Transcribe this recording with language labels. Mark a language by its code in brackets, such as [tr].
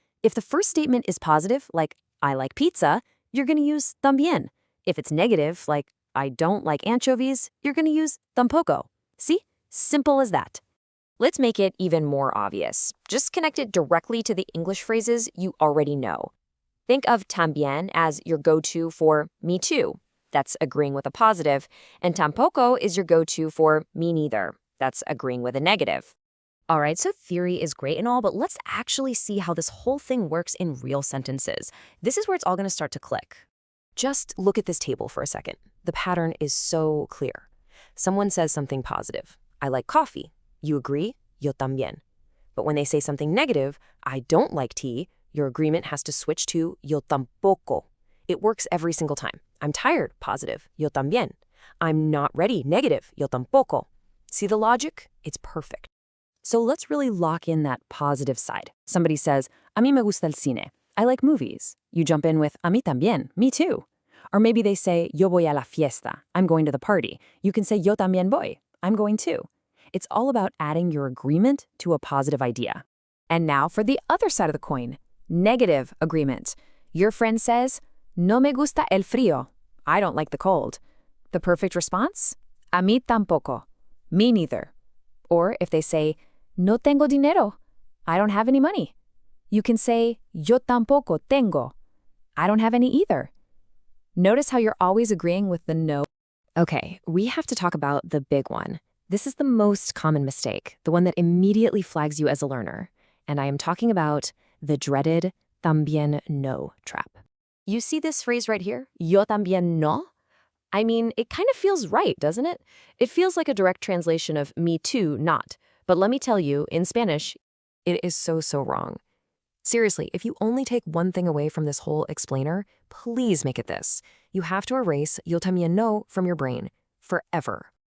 [en] If the first statement is positive, like, I like pizza, you're going to use también. If it's negative, like, I don't like anchovies, you're going to use tampoco. See? Simple as that. Let's make it even more obvious. Just connect it directly to the English phrases you already know. Think of también as your go-to for me too. That's agreeing with a positive. And tampoco is your go-to for me neither. That's agreeing with a negative. All right, so theory is great and all, but let's actually see how this whole thing works in real sentences. This is where it's all going to start to click. Just look at this table for a second. The pattern is so clear. Someone says something positive. I like coffee. You agree? [es] Yo también. [en] But when they say something negative, I don't like tea, your agreement has to switch to [es] yo tampoco. [en] It works every single time. I'm tired, positive, [es] yo también. [en] I'm not ready, negative, [es] yo tampoco. [en] See the logic? It's perfect. So let's really lock in that positive side. Somebody says, [es] a mí me gusta el cine. [en] I like movies. You jump in with, [es] a mí también, [en] me too. Or maybe they say, [es] yo voy a la fiesta. [en] I'm going to the party. You can say, [es] yo también voy. [en] I'm going too. It's all about adding your agreement to a positive idea. And now for the other side of the coin, negative agreement. Your friend says, [es] no me gusta el frío. [en] I don't like the cold. The perfect response? [es] A mí tampoco. [en] Me neither. Or if they say, [es] no tengo dinero, [en] I don't have any money. You can say, [es] yo tampoco tengo. [en] I don't have any either. Notice how you're always agreeing with the no. Okay, we have to talk about the big one. This is the most common mistake, the one that immediately flags you as a learner. And I am talking about the dreaded también no trap. You see this phrase right here, [es] yo también no? [en] I mean, it kind of feels right, doesn't it? It feels like a direct translation of me too, not. But let me tell you, in Spanish, it is so wrong. Seriously, if you only take one thing away from this whole explainer, please make it this. You have to erase [es] yo también no [en] from your brain forever.